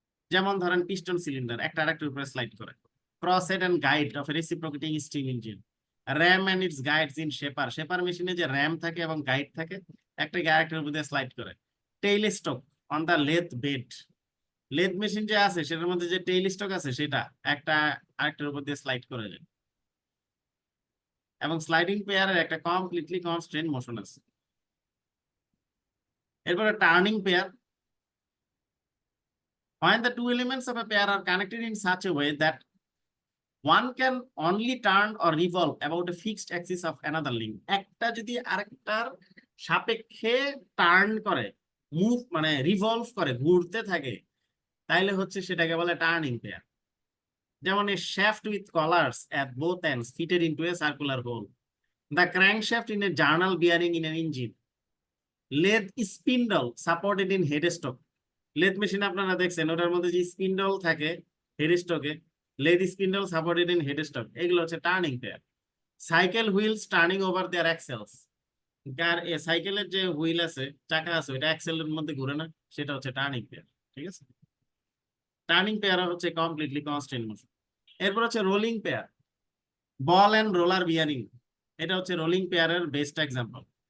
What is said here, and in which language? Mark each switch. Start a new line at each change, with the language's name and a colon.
Bangla: যেমন ধরেন piston cylinder একটা আরেকটার উপরে স্লাইড করে।
English: cross head and guide of reciprocating steam engine, ram and its guides in shaper,
Bangla: shaper মেশিনে যে র্যাম থাকে এবং গাইড থাকে, একটা আরেকটার উপর দিয়ে স্লাইড করে।
English: tail stock on the lathe bed,
Bangla: লেথ machine যে আছে সেটার মধ্যে যে টেইল স্টক আছে সেটা একটা আরেকটার উপর দিয়ে স্লাইড করে যায়। এবং স্লাইডিং পেয়ারের একটা কমপ্লিটলি কনস্ট্রেন্ট মোশন আছে। এরপরে turning pair,
English: when the two elements of a pair are connected in such a way that one can only turn or revolve about a fixed axis of another link,
Bangla: একটা যদি আরেকটার সাপেক্ষে turn করে, move মানে revolve করে, ঘুরতে থাকে, তাইলে হচ্ছে সেটাকে বলে টার্নিং পেয়ার। যেমন
English: a shaft with collars at both ends fitted into a circular hole, the crankshaft in a journal bearing in an engine, lathe spindle supported in headstock,
Bangla: লেথ machine আপনারা দেখছেন ওটার মধ্যে যে স্পিন্ডল থাকে হেডস্টকে,
English: lathe spindle supported in headstock,
Bangla: এগুলো হচ্ছে turning pair.
English: cycle wheels turning over their axles,
Bangla: কার এ সাইকেলের যে হুইল আছে, চাকা আছে, ওটা অ্যাক্সেলের মধ্যে ঘুরে না, সেটা হচ্ছে টার্নিং পেয়ার। ঠিক আছে, টার্নিং পেয়ার হচ্ছে কমপ্লিটলি কনস্ট্যান্ট মোশন। এরপর হচ্ছে rolling pair, ball and roller bearing, এটা হচ্ছে রোলিং পেয়ারের বেস্ট এক্সাম্পল।